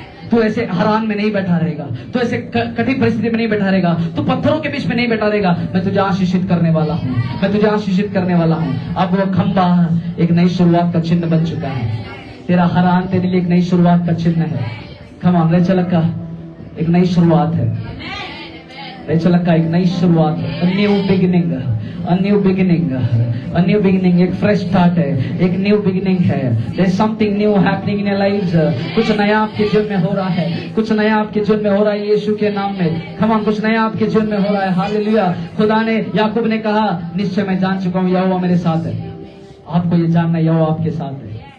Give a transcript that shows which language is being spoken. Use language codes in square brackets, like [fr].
[hi] तू ऐसे हरान में नहीं बैठा रहेगा, तू ऐसे कठिन परिस्थिति में नहीं बैठा रहेगा, तू पत्थरों के बीच में नहीं बैठा रहेगा। मैं तुझे आशीषित करने वाला हूँ, मैं तुझे आशीषित करने वाला हूँ। अब वो खंबा एक नई शुरुआत का चिन्ह बन चुका है। तेरा हरान तेरे लिए एक नई शुरुआत का चिन्ह है। खम ऑन रेचलका एक नई शुरुआत है, रेचलका एक नई शुरुआत है। [en] A new beginning, a new beginning, a new beginning, [hi] एक fresh start है, एक new beginning है। [en] There's something new happening in your lives। [hi] कुछ नया आपके जीवन में हो रहा है, कुछ नया आपके जीवन में हो रहा है यीशु के नाम में। [en] Come on, [hi] कुछ नया आपके जीवन में हो रहा है। हालेलुया। खुदा ने, याकूब ने कहा निश्चय मैं जान चुका हूँ यहोवा मेरे साथ है। आपको ये जानना है यहोवा आपके साथ है।